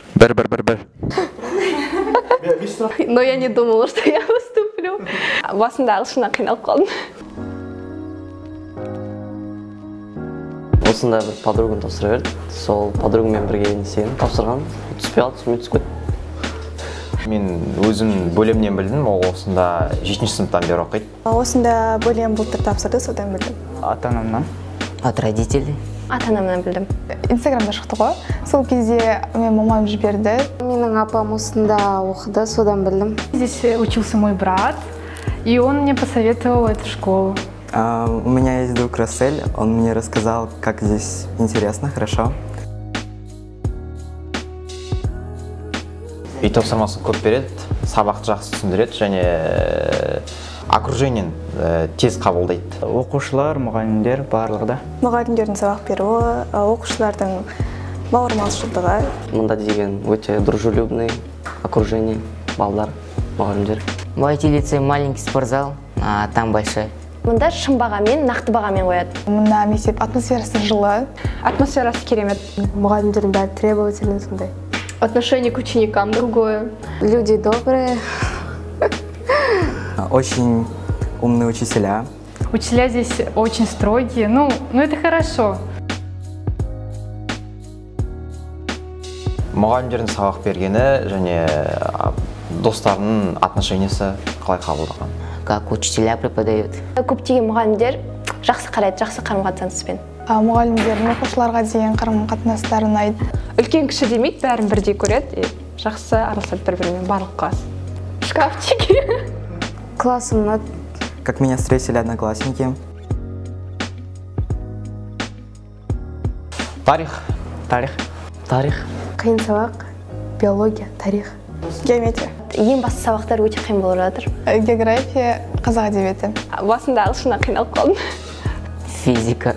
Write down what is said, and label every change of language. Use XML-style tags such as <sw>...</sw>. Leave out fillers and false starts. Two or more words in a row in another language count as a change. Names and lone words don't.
<kk>Бір.</kk> <ru>Но я не думала, что я выступлю.</ru> <kk>Басында ағылшыннан қиналып қалдым. Осында бір подругам тапсыра берді. Сол подругаммен бірге несені тапсырған. Түспей қалды, сонымен түсіп кетті. Мен өзім бөлімнен білдім, ол осында 7-ші сыныптан бері оқиды. Осында бөлім былтыр тапсырды, содан білдім. Ата-анамнан.</kk> <ru>От родителей.</ru> <kk>Ата-анамнан білдім. Инстаграмда шықты ғой. Сол кезде мен мамам жіберді. Менің апам осында оқыды, содан білдім.</kk> <ru>Здесь учился мой брат, и он мне посоветовал эту школу. У меня есть друг Рассель, он мне рассказал, как здесь интересно, хорошо.</ru> <kk>Үй тапсырмасын көп береді, сабақты жақсы түсіндіреді және окружениен тез қабылдайды. Оқушылар, мұғалімдер барлығы да. Мұғалімдердің сабақ беруі, оқушылардың бауырмалшылдығы. Мұнда деген өте</kk> <ru>дружелюбный окружение,</ru> <kk>балалар, мұғалімдер.</kk> <ru>В IT-лицее маленький спортзал, а там большой.</ru> <kk>Мұнда шын бағамен, нақты бағамен қояды. Мұнда мектеп атмосферасы жылы. Атмосферасы керемет. Мұғалімдердің бәрі требовательный сондай.</kk> <ru>Отношение к ученикам другое. Люди добрые. Очень умные учителя. Учителя здесь очень строгие, ну это хорошо.</ru> <kk>Мұғалімдердің сабақ бергені және достарының отношениясы қалай қабылдаған.</kk> <ru>Как учителя преподают.</ru> <kk>Көптеген мұғалімдер жақсы қарайды, жақсы қарым-қатынаспен. Мұғалімдердің оқушыларға деген қарым-қатынастары ұнайды. Үлкен кіші демейді, бәрін бірдей көреді. Жақсы араласады бір-бірімен, барлық класс. Шкафчики. Классым ұнады.</kk> <ru>Как меня встретили одноклассники.</ru> <kk>Тарих. Тарих. Қиын сабақ, биология, тарих. Геометрия. Ең басты сабақтар өте қиын болып жатыр. География, қазақ әдебиеті. Басында ағылшыннан қиналып қалдым. Физика.</kk>